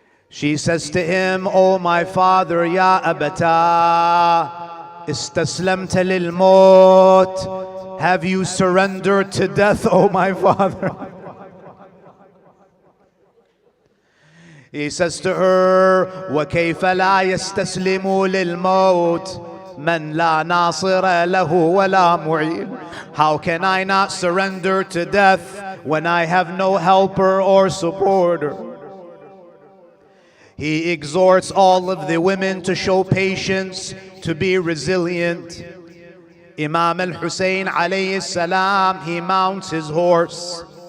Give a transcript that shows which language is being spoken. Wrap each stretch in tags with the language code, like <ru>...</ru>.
<en>She says to him, "Oh my father,</en> <ar>ya abata, istaslamta lil maut.</ar> <en>Have you surrendered to death, oh my father?" He says to her,</en> <ar>وَكَيْفَ لَا يَسْتَسْلِمُ لِلْمَوْتِ مَنْ لَا نَاصِرَ لَهُ وَلَا مُعِينَ.</ar> <en>How can I not surrender to death when I have no helper or supporter? He exhorts all of the women to show patience, to be resilient. Imam al-Hussein alayhi salam, he mounts his horse.</en>